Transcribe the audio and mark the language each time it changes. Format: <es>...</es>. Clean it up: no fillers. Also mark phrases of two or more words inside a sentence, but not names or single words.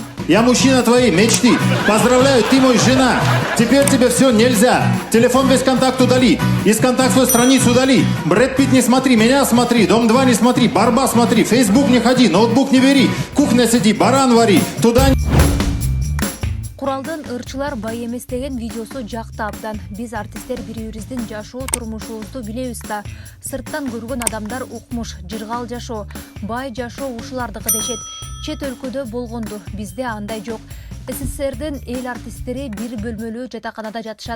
<ru>Я мужчина твоей мечты. Поздравляю, ты мой жена. Теперь тебе все нельзя. Телефон весь контакт удали. Из контактной страницы удали. Брэд Питт не смотри, меня смотри. Дом 2 не смотри, Барба смотри. Фейсбук не ходи, ноутбук не бери. Кухня сиди, баран вари. Туда...</ru> <ky>Куралдын ырчылар бай эмес деген видеосу жакты абдан. Биз артисттер бири-бирибиздин жашоо турмушубузду билебиз да. Сырттан көргөн адамдар укмуш, жыргал жашоо, бай жашоо ушулардыкы дешет. Чет өлкөдө болгонду, бизде андай жок. СССРдин эл артисттери бир бөлмөлүү жатаканада жатышат.</ky>